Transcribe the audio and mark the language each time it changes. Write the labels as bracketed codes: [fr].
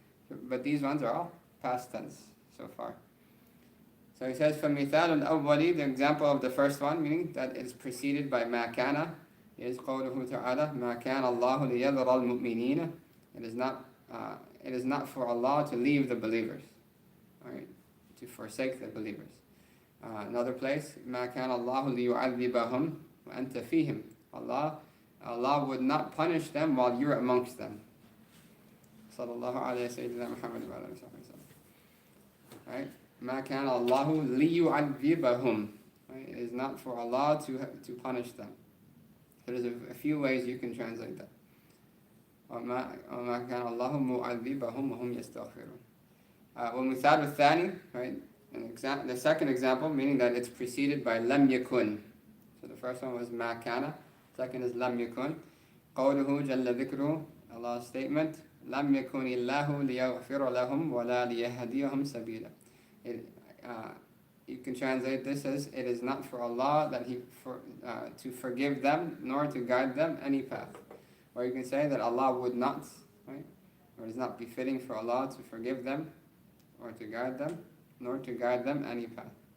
[en] But these ones are all past tense so far. So he says, [ar] فَمِثَالُ الْأَوَّلِ, [en] the example of the first one, meaning that it's preceded by [ar] مَا كَانَ, [en] is [ar] قَوْلُهُ تَعَالَى مَا كَانَ اللَّهُ لِيَذَرَ الْمُؤْمِنِينَ. [en] It is not for Allah to leave the believers, right? To forsake the believers. Another place, [ar] مَا كَانَ اللَّهُ لِيُعَذِّبَهُمْ وَأَنْتَ فِيهِمْ. [en] Allah would not punish them while you're amongst them. [ar] Sallallahu alayhi Sayyidina Muhammad wa alayhi wa sallam. Right? مَا كَانَ اللَّهُ لِيُعَذِّبَهُمْ. [en] It is not for Allah to punish them. So there's a few ways you can translate that. [ar] وَمَا كَانَ اللَّهُ مُعَذِّبَهُمْ وَهُمْ يَسْتَغْفِرُونَ. وَمِثَالُ الثَّانِي, right? [en] The second example, meaning that it's preceded by [ar] لَمْ يَكُنْ. [en] So the first one was [ar] مَا كَانَ. [en] Second is لَمْ يَكُنْ. [ar] قَوْلُهُ جَلَّ ذِكْرُهُ. [en] Allah's statement, [ar] لَمْ يَكُنِ اللَّهُ لِيَغْفِرَ لَهُمْ وَلَا لِيَهْدِيَهُمْ سَبِيلًا. [en] You can translate this as, it is not for Allah that to forgive them, nor to guide them any path. Or you can say that Allah would not, right? Or it is not befitting for Allah to forgive them, or to guide them, nor to guide them any path.